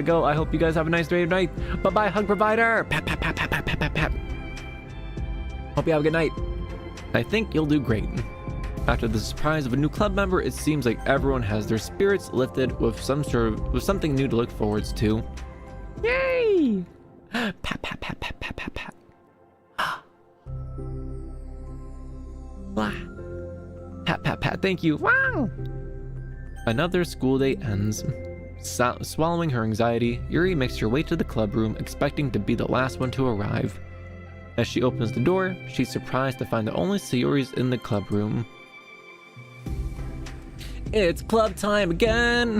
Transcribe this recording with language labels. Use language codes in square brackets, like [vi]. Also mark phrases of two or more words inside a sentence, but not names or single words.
[en] I hope you guys have a nice day tonight. Bye-bye, hug provider. Pat, pat, pat, pat, pat, pat, pat, pat. Hope you have a good night. I think you'll do great. After the surprise of a new club member, it seems like everyone has their spirits lifted with something new to look forwards to. Yay! Pat, pat, pat, pat, pat, pat, pat. Blah. Pat, pat, pat, thank you. Wow! Another school day ends. Swallowing her anxiety, Yuri makes her way to the club room, expecting to be the last one to arrive. As she opens the door, she's surprised to find the only Sayori's in the club room. It's club time again!